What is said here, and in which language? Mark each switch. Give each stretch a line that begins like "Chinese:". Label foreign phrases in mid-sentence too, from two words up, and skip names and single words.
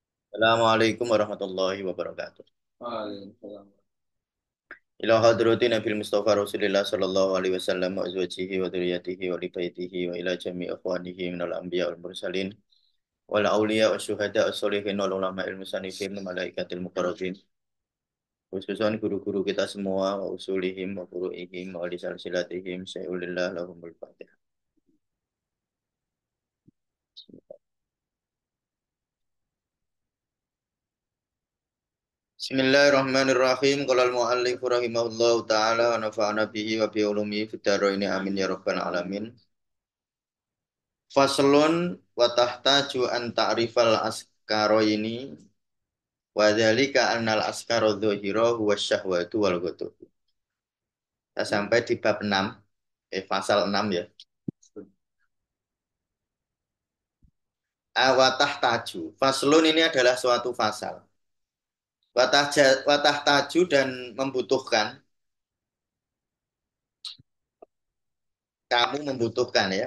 Arabic: السلام عليكم ورحمة الله وبركاته. Waalaikumsalam. إلى حضرة النبي المصطفى رسول الله صلى الله عليه وسلم وأزواجه وذريته ولبيته وإلى جميع إخوانه من الأنبياء والمرسلين والأولياء والشهداء الصالحين والعلماء المصنفين والملائكة المقربين خصوصا
Indonesian: guru-guru kita semua
Arabic: وأصولهم وفروعهم ولسلسلتهم شيء لله لهم الفاتحة. Bismillahirrahmanirrahim. قال المؤلف رحمه الله تعالى ونفعنا به وبعلومه في الدارين آمين يا رب العالمين. فصل وتحتاج أن تعرف العسكرين وذلك أن العسكر الظاهر هو الشهوة والغضب.
Indonesian: Kita sampai di bab 6, pasal 6 ya.
Arabic: وتحتاج.
Indonesian: Faslun ini adalah suatu fasal.
Arabic: Wa tahtaju
Indonesian: dan membutuhkan, kamu membutuhkan ya.